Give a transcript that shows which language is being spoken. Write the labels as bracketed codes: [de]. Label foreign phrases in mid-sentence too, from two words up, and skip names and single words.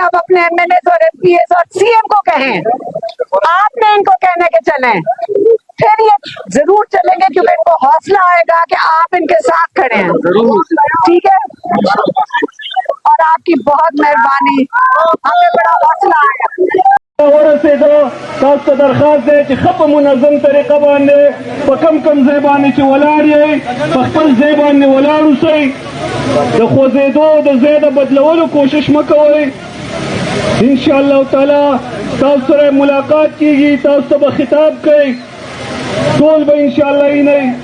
[ur] آپ اپنے ایم این اے اور ایم پی ایز اور سی ایم کو کہیں، آپ نے ان کو کہنے کے چلیں، پھر یہ ضرور چلیں گے کیونکہ ان کو حوصلہ آئے گا کہ آپ ان کے ساتھ کھڑے ہیں. ٹھیک ہے، اور آپ کی بہت مہربانی، ہمیں بڑا حوصلہ آیا. [ps] تاسو درخواست دی چې ښه په منظم طریقه باندې په کم ځای باندې چې ولاړ یې په خپل ځای باندې ولاړ اوسئ. د خوځېدو د ځای د بدلولو کوشش مه کوئ. انشاءالله تعالی تاسو سره ملاقات کیږي، تاسو ته به خطاب کوي، ټول به انشاءالله اینئ.